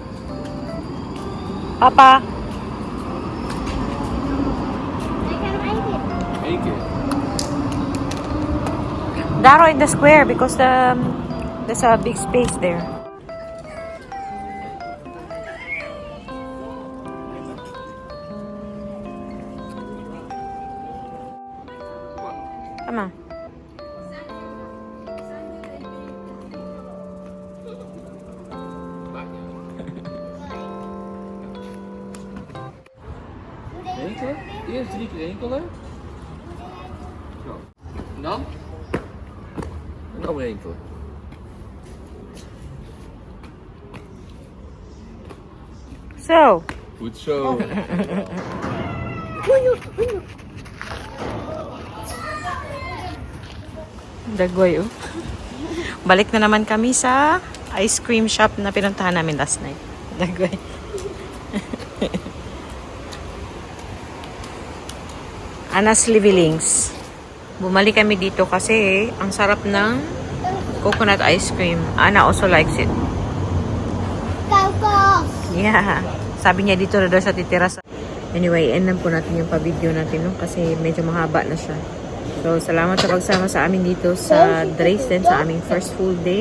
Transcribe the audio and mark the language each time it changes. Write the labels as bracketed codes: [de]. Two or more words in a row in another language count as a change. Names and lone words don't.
[nl] Papa! Ik ga nog 1 keer. 1 keer. [en] Daro in the square because there's a big space there. Come on. [nl] Enkelen? Eerst 3 keer enkelen. Zo. En dan? En dan weer enkelen. [en] So, [nl] Goed zo. dagway oh. [tl] Balik na naman kami sa [en] ice cream shop [tl] na pinuntahan namin [en] last night. Dagway. Anas Livillings. [tl] Bumalik kami dito kasi ang sarap ng [en] coconut ice cream. Ana also likes it. [nl] Kokos. [en] Yeah. [tl] Sabi niya dito na daw sa titira sa... Anyway, end lang po natin yung pa-video natin no? Kasi medyo mahaba na siya. So, salamat sa pagsama sa amin dito sa Dresden sa aming [en] first full day.